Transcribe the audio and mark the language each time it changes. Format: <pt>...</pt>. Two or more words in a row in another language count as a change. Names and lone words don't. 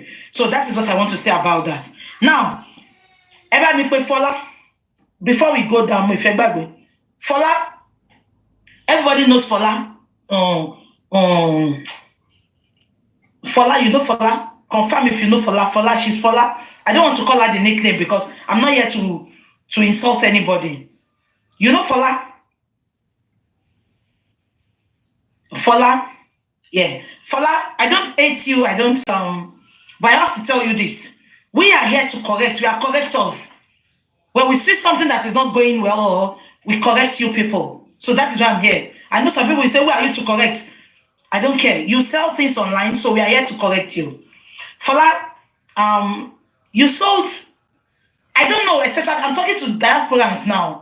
<en>So that is what I want to say about that. Now, before we go down, Fola, everybody knows Fola. Fola, you know Fola? Confirm if you know Fola. Fola, she's Fola. I don't want to call her the nickname because I'm not here to insult anybody. You know Fola? Fola? Yeah. Fola, I don't hate you, I don't, but I have to tell you this. We are here to correct. We are correctors. When we see something that is not going well, we correct you people. So that is why I'm here. I know some people will say, who are you to correct? I don't care. You sell things online, so we are here to correct you. Fola, you sold, I don't know, especially, I'm talking to diasporans now.</en>